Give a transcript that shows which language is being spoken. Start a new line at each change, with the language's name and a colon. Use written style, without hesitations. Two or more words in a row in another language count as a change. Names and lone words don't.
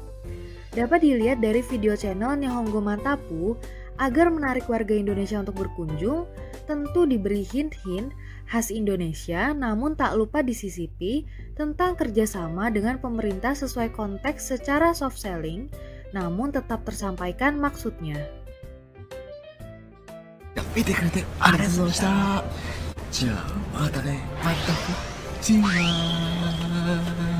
Indonesian: Dapat dilihat dari video channel Nihongo Mantapu, agar menarik warga Indonesia untuk berkunjung, tentu diberi hint-hint khas Indonesia, namun tak lupa disisipi tentang kerjasama dengan pemerintah sesuai konteks secara
English: soft selling,
Indonesian: namun tetap tersampaikan maksudnya.
Japanese: 見てくれてありがとうございました。じゃあまたね。また。チーマー